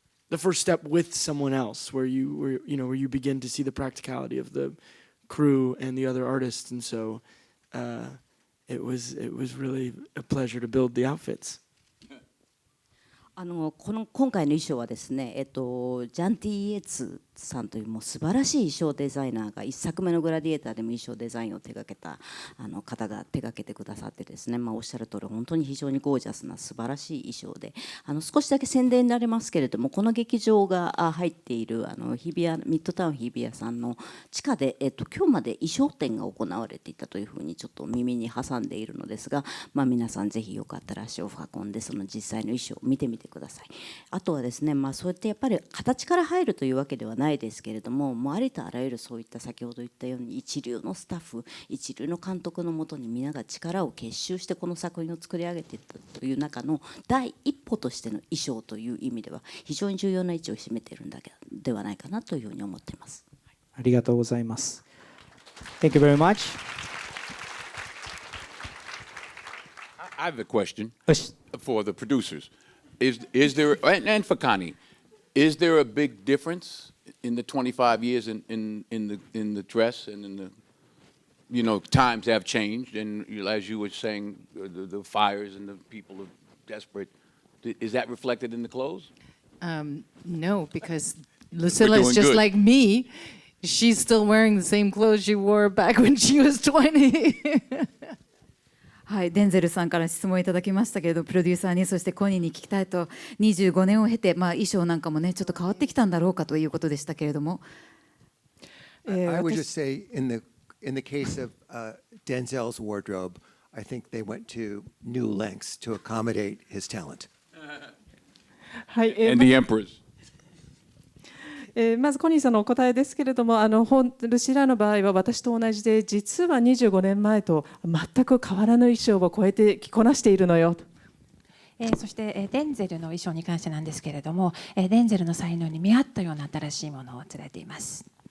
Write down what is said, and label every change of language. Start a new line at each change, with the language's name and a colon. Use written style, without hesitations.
English: The first step with someone else, where you begin to see the practicality of the crew and the other artists, and so it was really a pleasure to build the outfits.
Japanese: 今回の衣装はですね、ジャンティ・イエツさんというもう素晴らしい衣装デザイナーが1作目のグラディエーターでも衣装デザインを手掛けた方が手掛けてくださってですね、おっしゃる通り本当に非常にゴージャスな素晴らしい衣装で、少しだけ宣伝になりますけれども、この劇場が入っているミッドタウン日比谷さんの地下で、今日まで衣装展が行われていたというふうにちょっと耳に挟んでいるのですが、皆さんぜひよかったら足を運んでその実際の衣装を見てみてください。あとはですね、そうやってやっぱり形から入るというわけではないですけれども、ありとあらゆるそういった先ほど言ったように一流のスタッフ、一流の監督のもとに皆が力を結集してこの作品を作り上げていったという中の第一歩としての衣装という意味では非常に重要な位置を占めているんではないかなというふうに思っています。ありがとうございます。
English: Thank you very much. I have a question for the producers. Is there, and for Connie, is there a big difference in the 25 years in the dress and in the, times have changed, and as you were saying, the fires and the people are desperate. Is that reflected in the clothes? No, because Lucilla is just like me. She's still wearing the same clothes she wore back when she was 20.
Japanese: はい、デンゼルさんから質問いただきましたけれど、プロデューサーにそしてコニーに聞きたいと、25年を経て、衣装なんかもねちょっと変わってきたんだろうかということでしたけれども。
English: I would just say in the case of Denzel's wardrobe, I think they went to new lengths to accommodate his talent.
Japanese: はい、
English: And the emperors.
Japanese: まずコニーさんのお答えですけれども、ルシラの場合は私と同じで、実は25年前と全く変わらぬ衣装を超えて着こなしているのよ。そしてデンゼルの衣装に関してなんですけれども、デンゼルの才能に見合ったような新しいものを連れています。